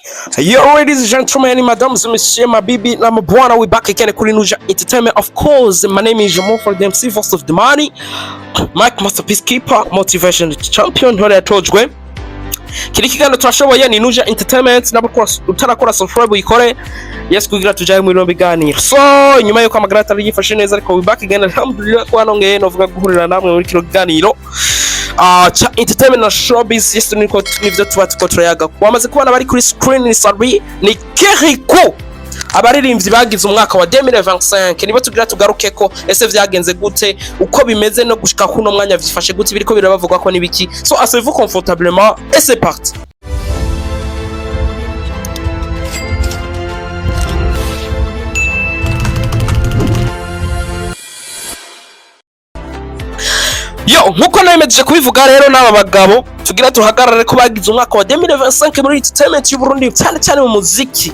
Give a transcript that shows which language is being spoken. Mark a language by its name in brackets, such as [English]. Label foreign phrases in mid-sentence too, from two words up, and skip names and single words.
[English] Yo, ladies and gentlemen, madams and messieurs, my baby, I'm a bwana. We back again kuri Nuja Entertainment. Of course, my name is Yaho for the MC First of the Money, Mike Masterpiece Keeper, Motivation Champion. [Rundi] Hore yatojwe. Kirikou turashoboye ni Nuja Entertainment. Nabakora utarakora subscribe uyikore. Yes, kugira tujaye mu biganiro. So, nyuma yuko amagara atari yifashe neza ariko [English] we back again. [Rundi] Alhamdulillah ko hanongeye novuga guhurira namwe muri kino kiganiro. Cha entertainment na showbiz yesu nivyo tuba tuko turayaga. Wamaze kubona bari kuri screen ni Yasubiye ni Kirikou. Abaririmbyi bagize umwaka wa 2025 nibo tugira tugarukeko ese vyagenze gute uko bimeze no gushika kuno mwanya vyifashe gute biriko birabavugwa ko nibiki. [French] So asseyez-vous confortablement et c'est parti. [Rundi] Yo, nkuko nayemeje kubivuga rero n'aba bagabo tugira tuhagarare ko bagize umwaka wa 2025 muri entertainment y'u Burundi cyane mu muziki.